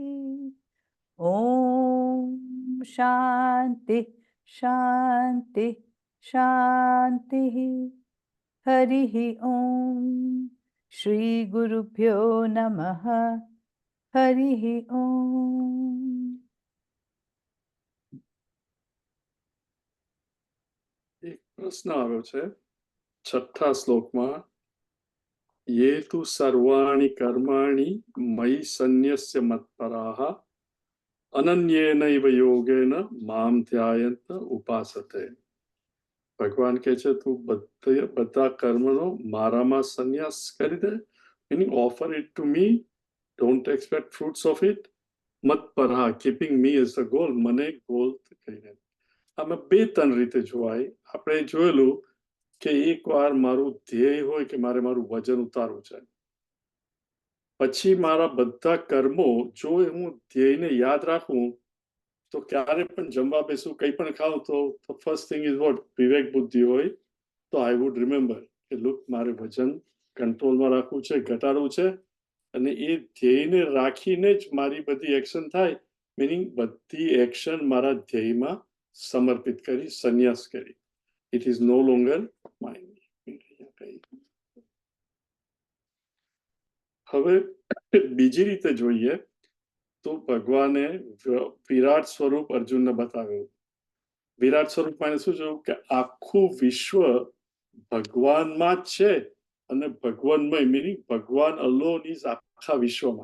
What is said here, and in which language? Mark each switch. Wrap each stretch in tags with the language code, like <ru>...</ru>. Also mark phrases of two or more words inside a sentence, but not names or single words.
<sa>ॐ शान्ति शान्ति शान्तिः। हरिः ॐ श्रीगुरुभ्यो नमः। हरिः ॐ।</sa> <gu>એક પ્રશ્ન આવ્યો છે છઠ્ઠા શ્લોકમાં,</gu> <sa>ये तु सर्वाणि कर्माणि मयि सन्न्यस्य मत्पराः अनन्येनैव योगेन मां ध्यायन्त उपासते।</sa> <gu>ભગવાન કહે છે તું બધા કર્મનો મારામાં સંન્યાસ કરી દે,</gu> <en>meaning offer it to me, don't expect fruits of it, મત્પરા, keeping me as the goal,</en> <gu>મને ગોલ કહીને. આમાં બે ત્રણ રીતે જોવાય. આપણે જોયેલું કે એકવાર મારું ધ્યેય હોય કે મારે મારું વજન ઉતારવું છે, પછી મારા બધા કર્મો જો હું ધ્યેયને યાદ રાખું તો ક્યારે પણ જમવા બેસું, કંઈ પણ ખાઉં તો</gu> <en>first thing is what,</en> <gu>વિવેક બુદ્ધિ હોય તો</gu> <en>I would remember</en> <gu>કે લુક મારે વજન કંટ્રોલમાં રાખવું છે, ઘટાડવું છે, અને એ ધ્યેયને રાખીને જ મારી બધી એક્શન થાય, મિનિંગ બધી એક્શન મારા ધ્યેયમાં સમર્પિત કરી, સંન્યાસ કરી.</gu> <en>It is no longer mine.</en> <gu>હવે બીજી રીતે જોઈએ તો ભગવાને વિરાટ સ્વરૂપ અર્જુનને બતાવ્યું. વિરાટ સ્વરૂપ માં શું જોયું કે આખું વિશ્વ ભગવાનમાં જ છે અને ભગવાનમય, મિનિંગ ભગવાન</gu> <en>alone is</en> <gu>આખા વિશ્વમાં.</gu>